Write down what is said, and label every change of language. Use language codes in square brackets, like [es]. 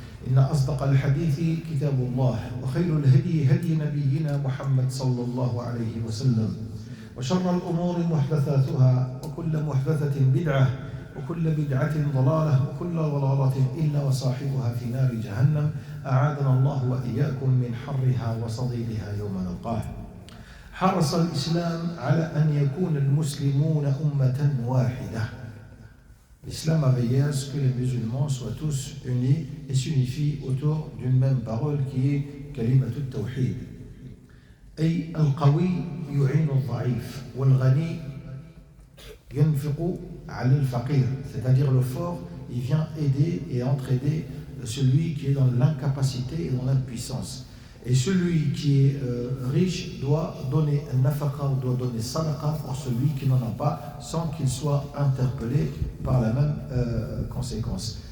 [ar] إن أصدق الحديث كتاب الله وخير الهدي هدي نبينا محمد صلى الله عليه وسلم وشر الأمور محدثاتها وكل محدثة بدعة وكل بدعة ضلالة وكل ضلالة إلا وصاحبها في نار جهنم أعاذنا الله وإياكم من حرها وصديدها يوم نلقاه. حرص الإسلام على أن يكون المسلمون أمة واحدة. [fr] L'islam a veillé à ce que les musulmans soient tous unis et s'unifient autour d'une même parole qui est [ar] كلمة التوحيد. أي القوي يعين الضعيف والغني ينفق على الفقير. [fr] C'est-à-dire le fort, il vient aider et entraider celui qui est dans l'incapacité et dans l'impuissance. Et celui qui est riche doit donner un nafaqa ou doit donner sadaqa pour celui qui n'en a pas sans qu'il soit interpellé par la même conséquence.